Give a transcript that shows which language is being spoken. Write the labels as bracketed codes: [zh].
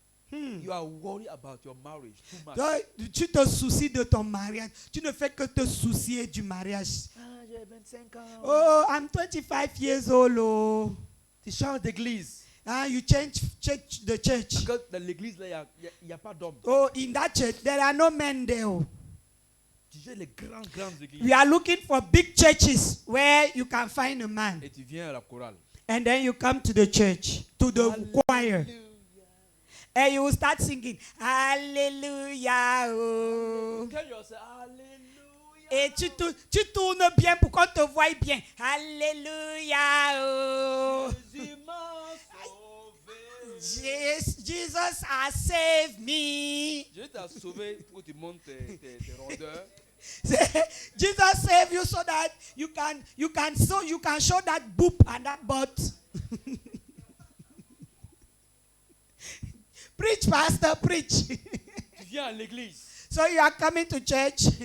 [en] You are worried about your marriage too much. [fr] Donc, tu te soucies de ton mariage. Tu ne fais que te soucier du mariage. Ah, j'ai 25 ans. [en] Oh, I'm 25 years old. Oh. [fr] Tu changes d'église. [en] You change the church. [fr] Parce que dans l'église, là, il n'y a pas d'hommes. [en] Oh, in that church, there are no men there. Oh. [fr] Tu cherches les grandes églises. [en] We are looking for big churches where you can find a man. [fr] Et tu viens à la chorale. [en] And then you come to the church, to the choir. And you will start singing, Alléluia. Oh. Tell yourself, Alléluia. [fr] Et tu tournes bien pour qu'on te voie bien. Alléluia. Oh. Jésus m'a sauvé. [en] Jesus has saved me. [fr] Jésus t'a sauvé pour que tu montes tes rondeurs. [en] Jesus saved you so that you can show that boob and that butt. Preach, pastor, preach. [fr] Tu viens à l'église. [en] So you are coming to church